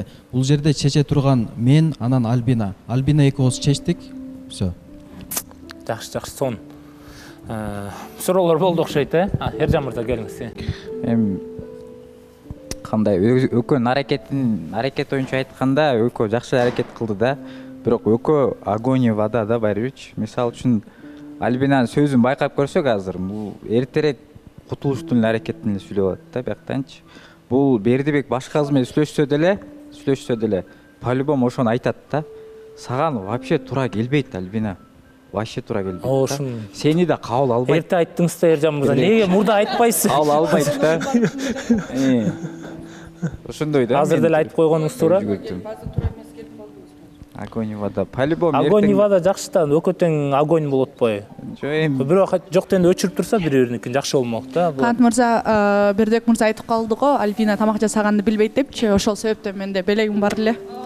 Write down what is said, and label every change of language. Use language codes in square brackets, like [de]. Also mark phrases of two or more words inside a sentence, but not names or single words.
[ky] Бул жерде чече турган мен, анан Альбина. Альбина экөөбүз чечтик. [ru] Всё. [ky] Жакшы, сон. Суроолор болду окшойт, Эржан мырза, келиңиз. Эми кандай экөөнүн аракет боюнча айтканда, экөө жакшы аракет кылды да. Бирок экөө [ru] огонь и вода [ky] да барбычы. Мисалы үчүн Альбинанын сөзүн байкап көрсөк азыр, бул эртерээк кутулуштун аракетин сүйлөп атат да бияктанчы. Бул Бердибек башка кыз менен сүйлөшсө деле, по-любому ошону айтат да. Саган вообще туура келбейт Альбина. Вообще туура келбейт. Сени да кабыл албайт. Эрте айттыңыз да, Эржан мырза. Эмнеге мурда айтпайсыз? Кабыл албайт да. Ошондой да. Азыр деле айтып койгонуңуз туура. [ru] Огонь и вода. По-любому. Огонь и вода [ky] жакшы да, өкө тең огонь болот атпайбы? Бирок жок дегенде өчүрүп турса бири-бириники жакшы болмок да. Канат мырза, Бердибек мырза айтып калды го, Альбина тамак жасаганды билбейт депчи. Ошол себептен менде белегим бар эле.